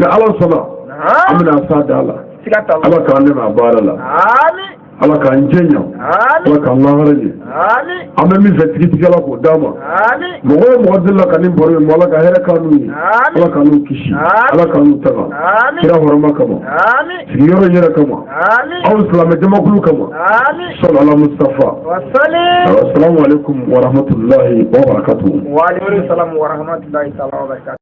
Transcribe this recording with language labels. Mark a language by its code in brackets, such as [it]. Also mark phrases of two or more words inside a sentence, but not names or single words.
[bm] ni Ala sɔnna an bɛna s'a da la Ala k'an dɛmɛ a baara la ala k'an jɛnya ala k'an lahara ɲɛ an bɛ min fɛ tigitigɛla k'o d'a ma mɔgɔ o mɔgɔ delila ka nin baro ye ala ka hɛrɛ k'an n'u ye ala k'an n'u kisi ala k'an n'u taga kira hɔrɔma kama sigiyɔrɔ yɛrɛ kama aw silamɛ jamakulu kama salala mustafa [ar] السلام عليكم ورحمة الله وبركاته. وعليكم السلام ورحمة الله وبركاته.